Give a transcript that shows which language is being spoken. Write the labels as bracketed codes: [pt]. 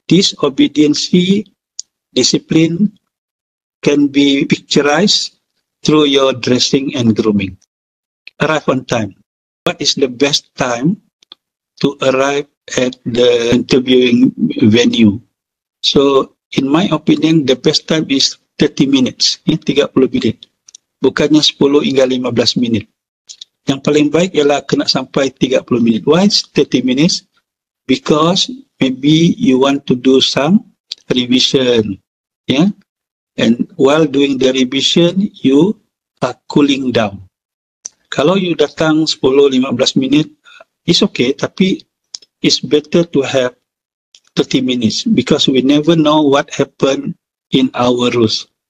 [en] This obedience, discipline can be picturized through your dressing and grooming. Arrive on time. What is the best time to arrive at the interviewing venue? So, in my opinion, the best time is 30 minutes, [ms] 30 minit. Bukannya 10 hingga 15 minit. Yang paling baik ialah kena sampai 30 minit. [en] Why 30 minutes? Because maybe you want to do some revision. And while doing the revision, you are cooling down. [ms] Kalau you datang 10-15 minit, [en] it's okay, [ms] tapi [en] it's better to have 30 minutes because we never know what happened in our rules.